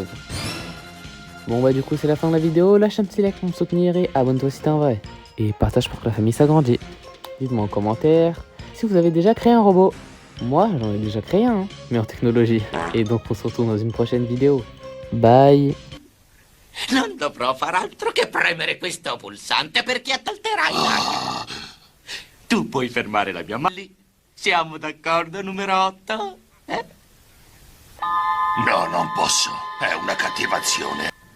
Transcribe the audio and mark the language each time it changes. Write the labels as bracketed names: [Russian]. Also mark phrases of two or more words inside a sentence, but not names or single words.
[French] Du coup c'est la fin de la vidéo, lâche un petit like pour me soutenir et abonne-toi si t'es un vrai. Et partage pour que la famille s'agrandisse. Dites-moi en commentaire si vous avez déjà créé un robot. Moi j'en ai déjà créé un, mais en technologie. Et donc on se retrouve dans une prochaine vidéo. Bye. [Italian] Non dovrò far altro che premere questo pulsante perché attalterai la... Tu puoi fermare la mia mano. Siamo d'accordo, numero 8? No, non posso. È una cattivazione.